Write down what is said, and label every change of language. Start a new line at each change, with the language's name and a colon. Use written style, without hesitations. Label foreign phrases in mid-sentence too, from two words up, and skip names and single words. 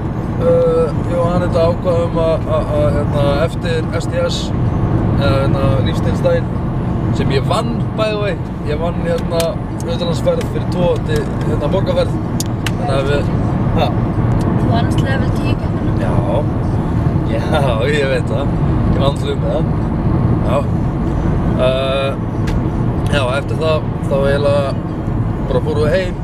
Icelandic: Ég og Anetta ákváðum að eftir STS, lífstílsdaginn, sem ég vann
English: by the way.
Icelandic: Ég vann utanlandsferð fyrir 2 til borgarferð. Þannig að við, Þú vannst level 10 keppnina? Já, ég veit það. Ég vann flug með það. Já, eftir það, þá eiginlega bara fórum við heim.